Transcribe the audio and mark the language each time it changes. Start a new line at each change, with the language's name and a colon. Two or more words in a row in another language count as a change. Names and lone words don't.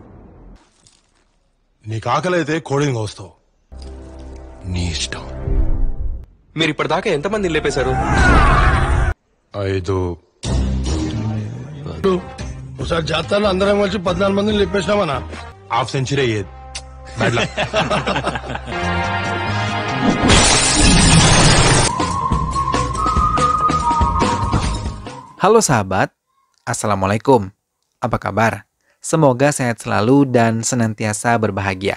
Telugu: నీకు ఆకలైతే కోడిని కోస్తావు, నీ ఇష్టం. మీరు ఇప్పటిదాకా ఎంతమంది లేపేశారు? 5. ఒకసారి జాతరలో అందరం కలిసి 14 మందిని లేపేసినామన్నా.
English: half century
Telugu: అయ్యేది.
Indonesian: Halo sahabat, Assalamualaikum. Apa kabar? Semoga sehat selalu dan senantiasa berbahagia.